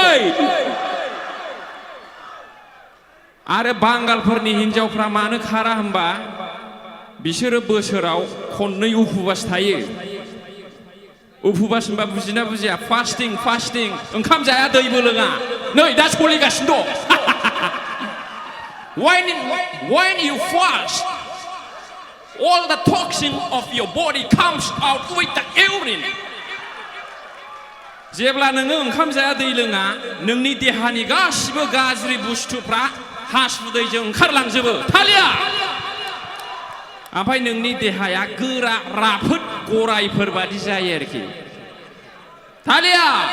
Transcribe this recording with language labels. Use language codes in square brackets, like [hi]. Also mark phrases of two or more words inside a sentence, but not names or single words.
[brx] आरो बांगालफोरनि हिन्जावफ्रा मानो खारा होनबा बिसोरो बोसोराव खननै उपबास थायो उपबास होनबा बुजिना बुजिया फास्टिं ओंखाम जाया दैबो लोङा नै दा सोलिगासिनो दं [en] when you fast all the toxin of your body comes out with the urine [brx] जेब्ला नोङो ओंखाम जाया दै लोङा नोंनि देहानि गासिबो गाज्रि बुस्थुफ्रा हासुदैजों ओंखारलांजोबो थालिया ओमफ्राय नोंनि देहाया गोरा राफोद गरायफोर बादि जायो आरोखि थालिया